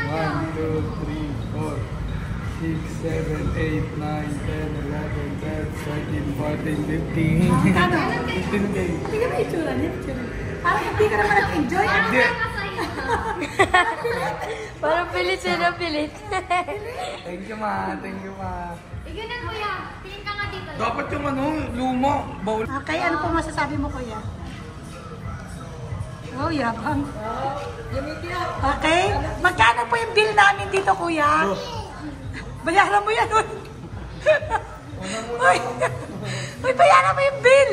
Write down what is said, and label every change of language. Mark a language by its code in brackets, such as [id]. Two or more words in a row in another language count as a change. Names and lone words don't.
[tl] 1, 2, 3, 4. 6, 7, 8, 9, 10, 11, 12, 13, 14, 15. Kano? 15K. Hindi ka ba itsura niya? Parang hindi ka naman nag-enjoy. Hindi. Parang pilit siya na pilit. [en] Thank you, ma. Thank you, ma. [tl] Ikaw na kuya, tingin ka nga dito. Dapat yung ano, luma. Bawal. Okay, ano po masasabi mo kuya? Oh, yabang. Okay, magkano po yung bill namin dito kuya? Bayaran mo yan. Uy, bayaran mo yung bill.